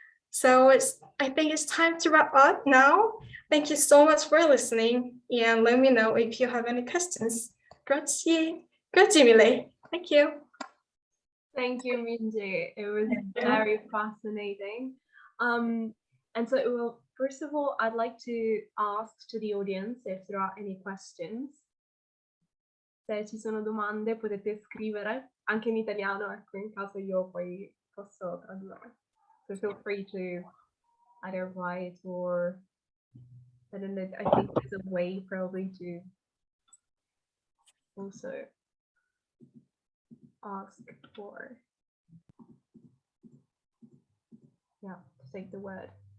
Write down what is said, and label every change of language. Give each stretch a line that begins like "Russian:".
English: So I think it's time to wrap up now. Thank you so much for listening, and let me know if you have any questions.
Italian: Grazie. Grazie mille.
English: Thank you. Thank you, Minji. It was very fascinating. And so, well, first of all, I'd like to ask to the audience if there are any questions.
Italian: Se ci sono domande potete scrivere anche in italiano, ecco, in caso io poi posso tradurre.
English: So feel free to either write or, I don't know, I think there's a way probably to also ask for, yeah, to take the word.